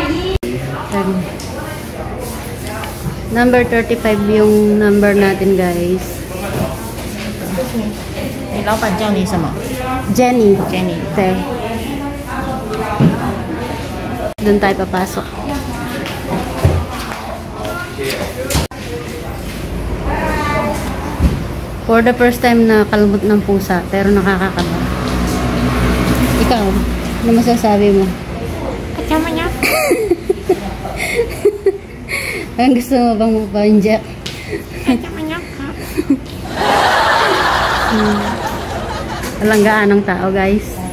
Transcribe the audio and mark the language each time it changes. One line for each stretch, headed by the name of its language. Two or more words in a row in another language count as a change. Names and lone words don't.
Filipino: Number 35 yung number natin, guys.
Chinese: 你老板叫你什么 Jenny. ？Jenny。
Filipino: Okay. Doon tayo papasok.
English: For the first time
Filipino: na kalmot ng pusa, pero nakakakaba. Ikaw, ano masasabi mo? Kasama niya. Ang gusto mo bang magpa-inject? Kasama niya. Walang gaanong tao, guys.